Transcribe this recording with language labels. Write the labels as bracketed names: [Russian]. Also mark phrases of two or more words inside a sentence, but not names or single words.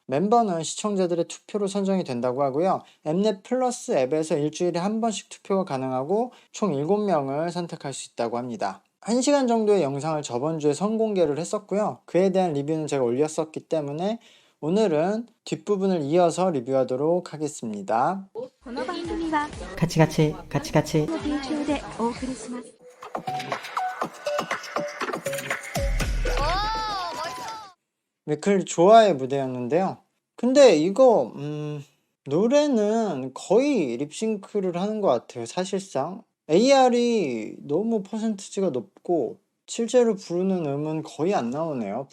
[Korean] 멤버는 시청자들의 투표로 선정이 된다고 하고요. 엠넷 플러스 앱에서 일주일에 한 번씩 투표가 가능하고 총 7명을 선택할 수 있다고 합니다. 1시간 정도의 영상을 저번 주에 선공개를 했었고요. 그에 대한 리뷰는 제가 올렸었기 때문에 오늘은 뒷부분을 이어서 리뷰하도록 하겠습니다. [Japanese] この番組はカチカチカチカチの提供でお送りします。 [Korean] 미클 조아의 무대였는데요. 근데 이거 노래는 거의 립싱크를 하는 것 같아요. 사실상 AR이 너무 퍼센티지가 높고 실제로 부르는 음은 거의 안 나오네요.